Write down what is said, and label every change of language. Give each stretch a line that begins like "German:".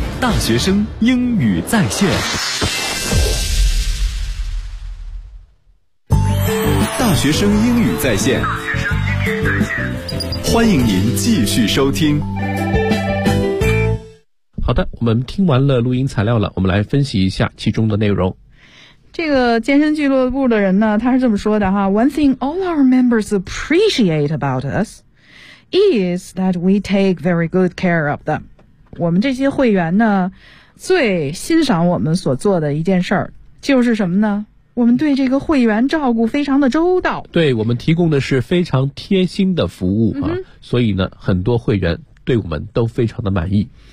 Chinese: 大学生英语在线，大学生英语在线，欢迎您继续收听。好的，我们听完了录音材料了，我们来分析一下其中的内容。这个健身俱乐部的人呢，他是这么说的哈
English: ,One thing all our members appreciate about us is that we take very good care of them.
Chinese: 我们这些会员呢最欣赏我们所做的一件事儿就是什么呢，我们对这个会员照顾非常的周到。对，我们提供的是非常贴心的服务啊、嗯、所以呢很多会员对我们都非常的满意。